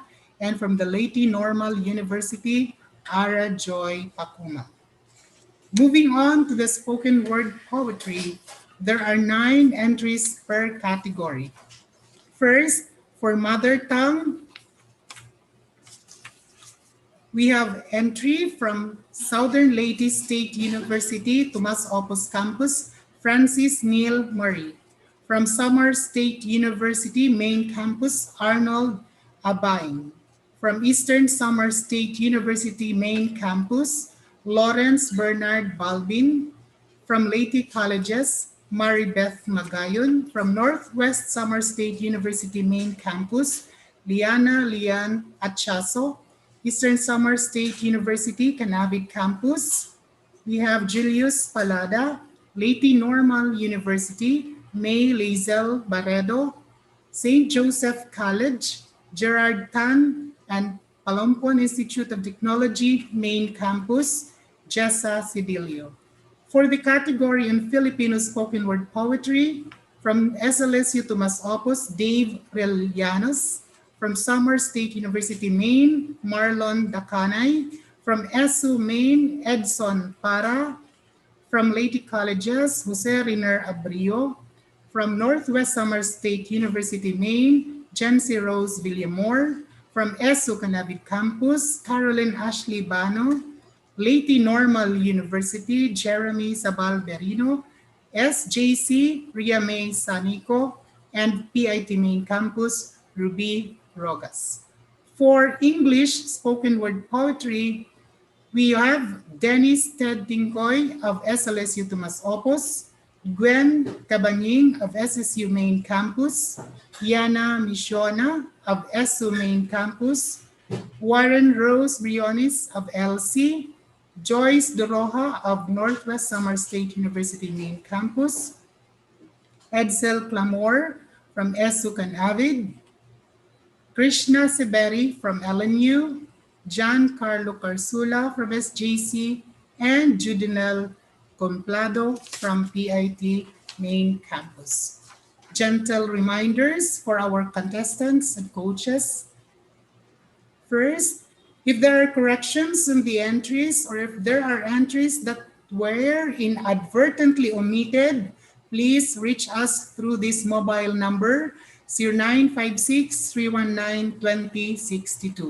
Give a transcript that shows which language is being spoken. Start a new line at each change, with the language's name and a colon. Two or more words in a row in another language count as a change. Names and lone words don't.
English: And from the Leyte Normal University, Ara Joy Pacuma. Moving on to the spoken word poetry, there are 9 entries per category. First, for mother tongue, we have entry from Southern Leyte State University, Tomas Opus Campus, Francis Neil Murray. From Samar State University Main Campus, Arnold Abain. From Eastern Samar State University Main Campus, Lawrence Bernard Balbin. From Leyte Colleges, Maribeth Magayon. From Northwest Samar State University Main Campus, Liana Lian Achaso. Eastern Samar State University, Canavid Campus, we have Julius Palada. Leyte Normal University, May Lazel Barredo. St. Joseph College, Gerard Tan, and Palompon Institute of Technology, Main Campus, Jessa Sidilio. For the category in Filipino spoken word poetry, from SLSU Tomas Opus, Dave Relianos. From Samar State University, Maine, Marlon Dakanay. From SU, Maine, Edson Para. From Leyte Colleges, Jose Riner Abrio. From Northwest Samar State University, Maine, Jency Rose Villamor. From SU Canavid Campus, Caroline Ashley Bano. Leyte Normal University, Jeremy Sabal Berino. SJC, Ria May Sanico. And PIT Main Campus, Ruby Rogas. For English spoken word poetry, we have Dennis Ted Tingkoy of SLSU Tomas Opus, Gwen Cabanying of SSU Main Campus, Yana Mishona of SU Main Campus, Warren Rose Briones of LC, Joyce Doroha of Northwest Samar State University Main Campus, Edsel Clamor from SU Canavid, Krishna Siberi from LNU, John Carlo Carsula from SJC, and Judinel Complado from PIT Main Campus. Gentle reminders for our contestants and coaches. First, if there are corrections in the entries or if there are entries that were inadvertently omitted, please reach us through this mobile number 0956-319-2062.